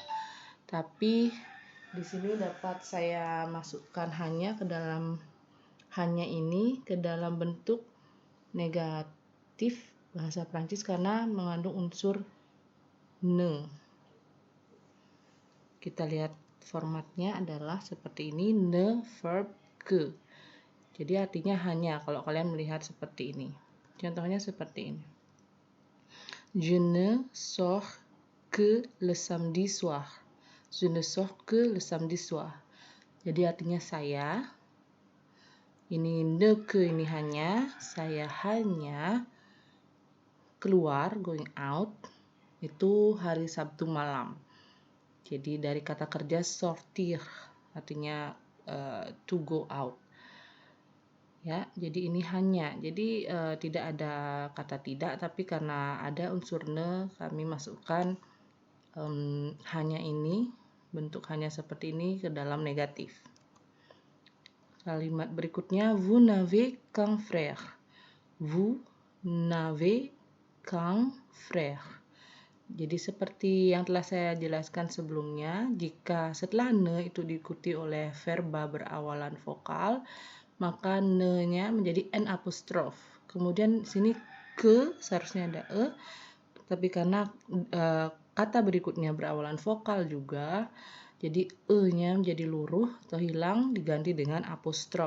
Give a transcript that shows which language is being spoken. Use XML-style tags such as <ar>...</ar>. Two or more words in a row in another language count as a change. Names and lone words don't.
<id>Tapi di sini dapat saya masukkan hanya ini ke dalam bentuk negatif bahasa Prancis karena mengandung unsur ne. Kita lihat formatnya adalah seperti ini,</id> <fr>ne verb que.</fr> <id>Jadi artinya hanya kalau kalian melihat seperti ini. Contohnya seperti ini.</id> <fr>Je ne sors que le samedi soir. Je ne sors que le samedi soir.</fr> <id>Jadi artinya saya, ini</id> <fr>ne que,</fr> <id>ini hanya, saya hanya keluar,</id> <en>going out,</en> <id>itu hari Sabtu malam. Jadi dari kata kerja sortir, artinya</id> <en>to go out.</en> <id>Ya, jadi ini hanya. Jadi tidak ada kata tidak, tapi karena ada unsur ne, kami masukkan hanya ini, bentuk hanya seperti ini ke dalam negatif. Kalimat berikutnya,</id> <fr>vous n'avez qu'un frère. Vous n'avez qu'un frère.</fr> <id>Jadi seperti yang telah saya jelaskan sebelumnya, jika setelah ne itu diikuti oleh verba berawalan vokal, maka ne-nya menjadi n apostrof. Kemudian sini ke seharusnya ada e, tapi karena kata berikutnya berawalan vokal juga, jadi e-nya menjadi luruh atau hilang diganti dengan apostrof.</id>